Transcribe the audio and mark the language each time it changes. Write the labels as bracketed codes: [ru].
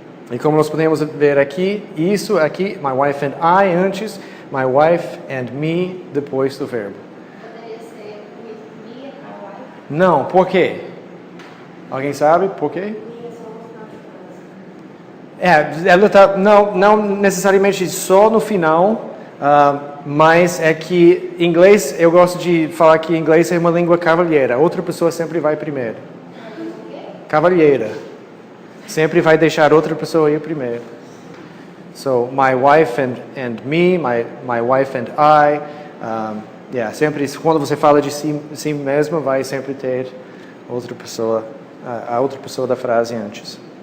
[pt] E como nós podemos ver aqui, isso aqui, [en] my wife and I [pt] antes, [en] my wife and me [pt] depois do verbo. Poderia ser [en] with me and my wife. [pt] Não, por quê? Alguém sabe por quê? Ela tá, não necessariamente só no final, mas é que inglês, eu gosto de falar que inglês é uma língua cavalheira. Outra pessoa sempre vai primeiro. Cavalheira. Sempre vai deixar outra pessoa ir primeiro. [en] So, my wife and me, my wife and I. [pt] Sempre, quando você fala de si mesma, vai sempre ter outra pessoa, a outra pessoa da frase antes.